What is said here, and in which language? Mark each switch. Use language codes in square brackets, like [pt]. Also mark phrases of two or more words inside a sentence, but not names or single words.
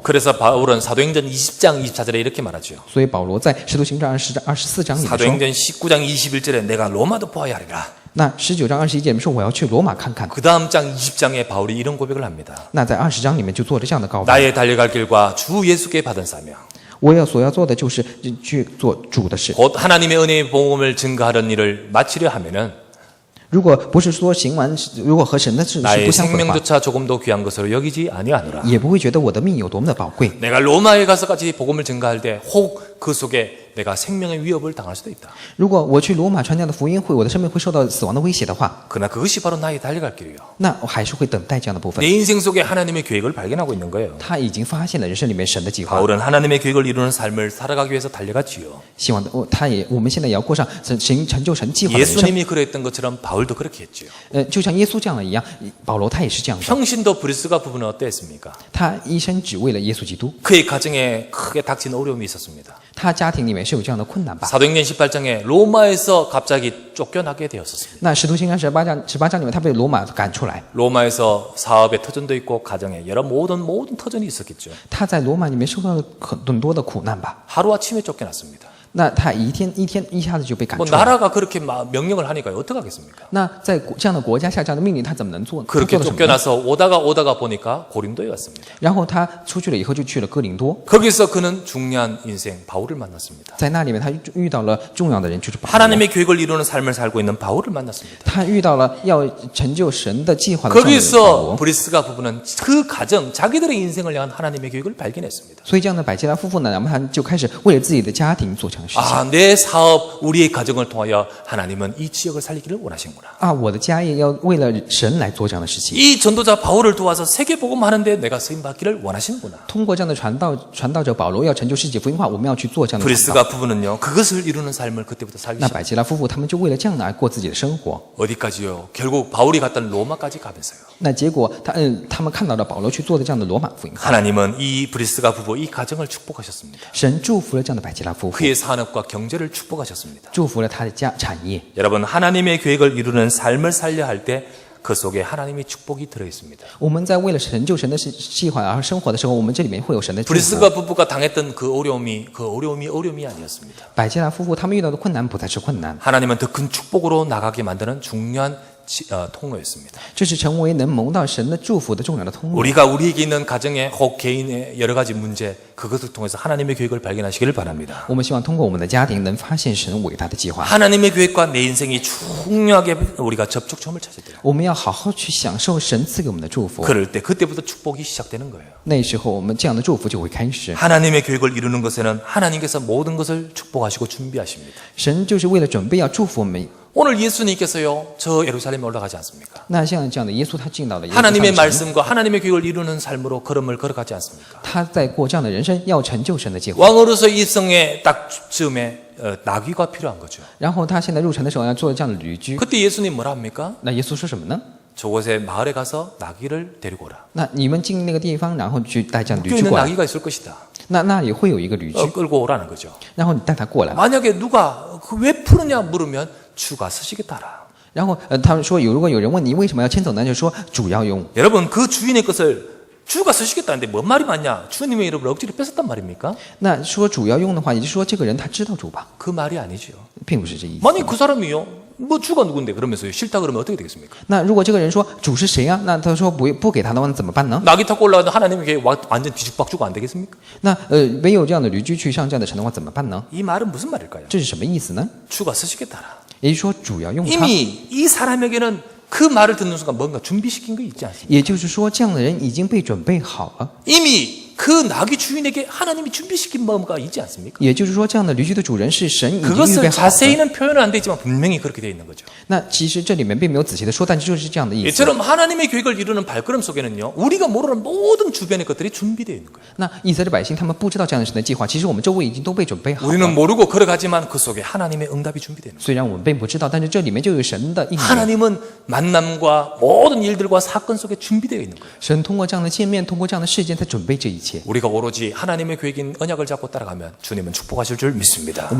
[ko] 그래서 바울은 사도행전 20장 24절에 이렇게 말하죠. [zh] 所以保罗在使徒行传24章里面说， [ko] 사도행전 19장 21절에 내가 로마도 보아야 하리라. [zh] 那19章21节里面说我要去罗马看看。 [ko] 그 다음 장 20장에 바울이 이런 고백을 합니다. [zh] 那在20章里面就做了这样的告白。 [ko] 나의 달려갈 길과 주 예수께 받은 사명, [zh] 我要做的就是去做主的事。 [ko] 곧 하나님의 은혜의 복음을 증거하는 일을 마치려 하면은 [zh] 如果不是说行完，如果和神的事是 [ko] 나의 [zh] 不相符的话， [ko] 생명조차 조금도 귀한 것으로 여기지 아니하노라. [zh] 也不会觉得我的命有多么的宝贵。 [ko] 내가 로마에 가서까지 복음을 증거할 때 혹 그 속에 내가 생명의 위협을 당할 수도 있다. [zh] 如果我去罗马传讲的福音会，我的生命会受到死亡的威胁的话， [ko] 그러나 그것이 바로 나의 달려갈 길이요. [zh] 那我还是会等待这样的部分 [ko] 내 。 인생 속에 하나님의 계획을 발견하고 있는 거예요. [zh] 他已经发现了人生里面神的计划， [ko] 바울은 하나님의 계획을 이루는 삶을 살아가기 위해서 달려갔지요. [zh] 希望我们现在也要过上成就神计划的人生。 [ko] 예수님이 그랬던 것처럼 바울도 그렇게 했지요. [zh] 就像耶稣这样的一样，保罗他也是这样的。 [ko] 평신도 브리스가 부부는 어땠습니까? [zh] 他一生只为了耶稣基督， [ko] 그의 가정에 크게 닥친 어려움이 있었습니다. [zh] 他家庭里面是有这样的困难吧？ [ko] 사도행전 18장에 로마에서 갑자기 쫓겨나게 되었었습니다. [zh] 那使徒行传18章里面，他被罗马赶出来， [ko] 로마에서 사업의 터전도 있고 가정에 여러 모든 터전이 있었겠죠. [zh] 他在罗马里面受到了很多的苦难吧？ [ko] 하루아침에 쫓겨났습니다. [zh] 那他一天一下子就被赶 [ko] 뭐 [zh] 出来。 [ko] 나라가 그렇게 명령을 하니까 어떻게 하겠습니까? [zh] 那在这样的国家下这样的命令，他怎么能做？他 [ko] 그렇게 [zh] 做了什么呢？ [ko] 쫓겨나서 오다가 보니까 고린도에 왔습니다. [zh] 然后他出去了以后，就去了哥林多， [ko] 거기서 그는 중요한 인생 바울을 만났습니다. [zh] 在那里面他遇到了重要的人，就是保罗。 [ko] 하나님의 계획을 이루는 삶을 살고 있는 바울을 만났습니다. [zh] 他遇到了要成就神的计划的这样的人保 [ko] 거기서 [zh] 罗。 [ko] 브리스가 부부는 그 가정, 자기들의 인생을 향한 하나님의 계획을 발견했습니다. [zh] 所以这样的百基拉夫妇呢，然后他就开始为了自己的家庭做这样的事情。 [ko] 아, 내 사업, 우리의 가정을 통하여 하나님은 이 지역을 살리기를 원하시는구나. [zh] 啊，我的家业要为了神来做这样的事情。 [ko] 이 전도자 바울을 도와서 세계 복음하는데 내가 쓰임 받기를 원하시는구나. [zh] 通过这样的传道者保罗要成就世界福音化，我们要去做这样的传道。 [ko] 브리스가 부부는요, 그것을 이루는 삶을 그때부터 살기 [zh] 那 [ko] 시작. [zh] 百基拉夫妇他们就为了这样来过自己的生活。 [ko] 어디까지요? 결국 바울이 갔던 로마까지 가면서요. [zh] 那结果他们看到了保罗去做的这样的罗马福音化， [ko] 하나님은 이 브리스가 부부 이 가정을 축복하셨습니다. [zh] 神祝福了这样的百基拉夫妇， [ko] 그의 산업과 경제를 축복하셨습니다. [zh] 祝福了他的产业。 [ko] 여러분, 하나님의 계획을 이루는 삶을 살려 할 때 그 속에 하나님의 축복이 들어 있습니다. [zh] 我们在为了成就神的计划而生活的时候，我们这里面会有神的祝福。 [ko] 브리스가 부부가 당했던 그 어려움이 어려움이 아니었습니다. [zh] 百基拉夫妇他们遇到的困难不再是困难， [ko] 하나님은 더 큰 축복으로 나가게 만드는 중요한 통로였습니다. [zh] 这是成为能蒙到神的祝福的重要的通路。 [ko] 우리가 우리에게 있는 가정의 혹 개인의 여러 가지 문제 그것을 통해서 하나님의 계획을 발견하시기를 바랍니다. [zh] 我们希望通过我们的家庭能发现神伟大的计划。 [ko] 하나님의 계획과 내 인생이 중요하게 우리가 접촉점을 찾아야 돼요. [zh] 我们要好好去享受神赐给我们的祝福。 [ko] 그럴 때 그때부터 축복이 시작되는 거예요. [zh] 那时候我们这样的祝福就会开始。 [ko] 하나님의 계획을 이루는 것에는 하나님께서 모든 것을 축복하시고 준비하십니다. [zh] 神就是为了准备要祝福我们。 [ko] 오늘 예수님께서요, 저 예루살렘에 올라가지 않습니까? [zh] 那像这样的耶稣，他进到了耶路撒 [ko] 하나님의 [zh] 冷城， [ko] 말씀과 하나님의 계획을 이루는 삶으로 걸음을 걸어가지 않습니까? [zh] 他在过这样的人生，要成就神的计划。 [ko] 왕으로서 이 성에 딱 즈음에 나귀가 필요한 거죠. [zh] 然后他现在入城的时候要做这样的旅居。 [ko] 그때 예수님 뭐라 합니까? [zh] 那耶稣说什么呢？ [ko] 저곳에 마을에 가서 나귀를 데리고 오라. [zh] 那你们进那个地方，然后去带这样的旅 [ko] 학교에 [zh] 居 [ko] 있는 [zh] 过来。 [ko] 나귀가 있을 것이다. [zh] 那里会有一个旅居， [ko] 끌고 오라는 거죠. [zh] 然后你带他过来。 [ko] 만약에 누가 왜 푸느냐 물으면 주가 서시겠다라. [zh] 然后他们说如果有人问你为什么要牵走呢，就说主要用。 [ko] 여러분 그 주인의 것을 주가 서시겠다는데 뭔 말이 맞냐? 주님의 이름을 억지로 뺏었단 말입니까? [zh] 那说主要用的话，也就是说这个人他知道主吧， [ko] 그 말이 아니죠. [zh] 并不是这意思。 [ko] 만약 그 사람이요, 뭐 주가 누군데 그러면서요 싫다 그러면 어떻게 되겠습니까? [zh] 那如果这个人说主是谁啊？那他说不给他的话，那怎么办呢？ [ko] 나귀 타고 올라가도 하나님의 계획 완전 뒤죽박죽 안 되겠습니까? [zh] 那没有这样的驴驹去上这样的城的话，怎么办呢？ [ko] 이 말은 무슨 말일까요? [zh] 这是什么意思呢？ [ko] 주가 서시겠다라. [zh] 也就是说主要用他， [ko] 이미 이 사람에게는 그 말을 듣는 순간 뭔가 준비시킨 거 있지 않습니까? [zh] 也就是说这样的人已经被准备好了。 [ko] 이미 그 나귀 주인에게 하나님이 준비시킨 뭔가 있지 않습니까? [zh] 也就是说，这样的驴驹的主人是神已经预备 [ko] 그것을 [zh] 好的。 [ko] 자세히는 표현은 안 되지만 분명히 그렇게 되어 있는 거죠. [zh] 那其实这里面并没有仔细的说，但就是这样的意思。 [ko] 이처럼 하나님의 계획을 이루는 발걸음 속에는요, 우리가 모르는 모든 주변의 것들이 준비되어 있는 거예요. [zh] 那以色列百姓他们不知道这样的神的计划，其实我们周围已经都被准备好 [ko] 우리는 [zh] 了。 [ko] 모르고 걸어가지만 그 속에 하나님의 응답이 준비되어 있는 거예요. [zh] 虽然我们并不知道，但是这里面就有神的应许。 [ko] 하나님은 만남과 모든 일들과 사건 속에 준비되어 있는 거예요. [zh] 神通过这样的见面，通过这样的事件，在准备这一切。 [ko] 우리가 오로지 하나님의 계획인 언약을 잡고 따라가면 주님은 축복하실 줄 믿습니다.